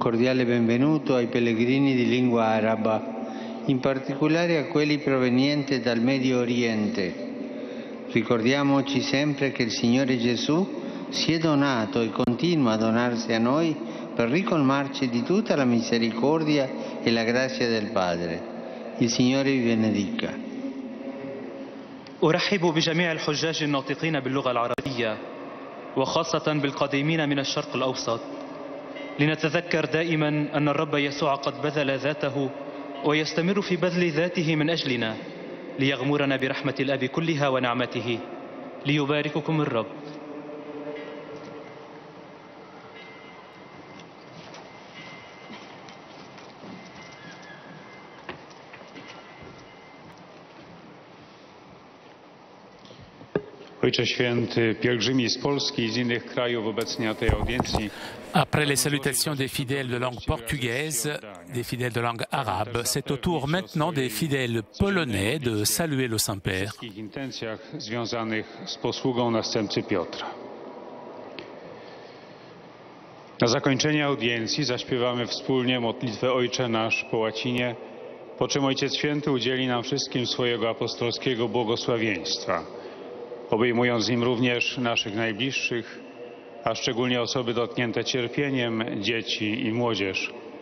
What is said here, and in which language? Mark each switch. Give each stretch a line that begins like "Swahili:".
Italian: cordiale benvenuto ai pellegrini di lingua araba, in particolare a quelli provenienti dal Medio Oriente. Ricordiamoci sempre che il Signore Gesù si è donato e continua a donarsi a noi per ricolmarci di tutta la misericordia e la grazia del Padre. Il Signore vi benedica.
Arabic: أرحب بجميع الحجاج الناطقين باللغة العربية وخاصة بالقادمين من الشرق الأوسط، لنتذكر دائما أن الرب يسوع قد بذل ذاته ويستمر في بذل ذاته من أجلنا ليغمرنا برحمة الأب كلها ونعمته. ليبارككم الرب.
Polish: Ojcze Święty, pielgrzymi z Polski i z innych krajów obecnie na tej audiencji.
French: Après les salutations des fidèles de langue portugaise, des fidèles de langue arabe, c'est au tour maintenant des fidèles polonais de saluer le Saint-Père.
Polish: W wszystkich intencjach związanych z posługą następcy Piotra. Na zakończenie audiencji zaśpiewamy wspólnie modlitwę Ojcze Nasz po łacinie, po czym Ojciec Święty udzieli nam wszystkim swojego apostolskiego błogosławieństwa, obejmując nim również naszych najbliższych, a szczególnie osoby dotknięte cierpieniem, dzieci i młodzież.